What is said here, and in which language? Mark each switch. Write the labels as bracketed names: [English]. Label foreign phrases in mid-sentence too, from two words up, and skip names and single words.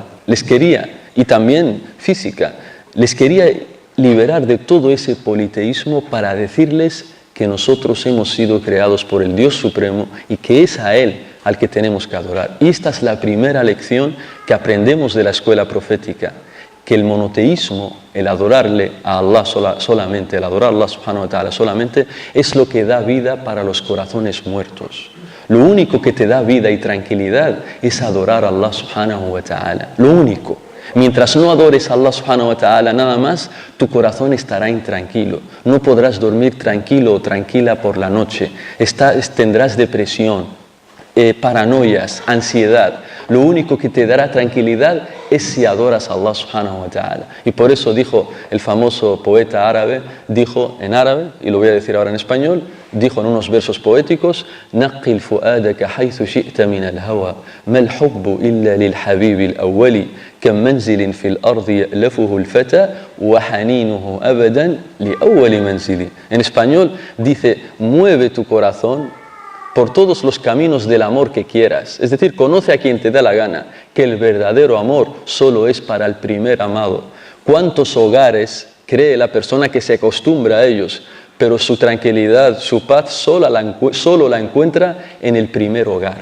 [Spanish] Les quería, y también física, les quería liberar de todo ese politeísmo para decirles que nosotros hemos sido creados por el Dios Supremo y que es a Él al que tenemos que adorar. Y esta es la primera lección que aprendemos de la escuela profética, que el monoteísmo, el adorarle a Allah solamente, el adorar a [Arabic] الله سبحانه وتعالى [Spanish] solamente, es lo que da vida para los corazones muertos. Lo único que te da vida y tranquilidad es adorar a [Arabic] الله سبحانه وتعالى. [Spanish] Lo único. Mientras no adores a [Arabic] الله سبحانه وتعالى [Spanish] nada más, tu corazón estará intranquilo. No podrás dormir tranquilo o tranquila por la noche. Tendrás depresión, paranoias, ansiedad. Lo único que te dará tranquilidad es si adoras a [Arabic] الله سبحانه وتعالى. [Spanish] Y por eso dijo el famoso poeta árabe, dijo en árabe, y lo voy a decir ahora en español, dijo en unos versos poéticos: [Arabic] نقل فؤادك حيث شئت من الهوى ما الحب إلا للحبيب الأول كم منزل في الأرض يألفه الفتى وحنينه أبدا لأول منزل. [Spanish] En español dice: mueve tu corazón por todos los caminos del amor que quieras. Es decir, conoce a quien te da la gana, que el verdadero amor solo es para el primer amado. ¿Cuántos hogares cree la persona que se acostumbra a ellos, pero su tranquilidad, su paz solo la encuentra en el primer hogar?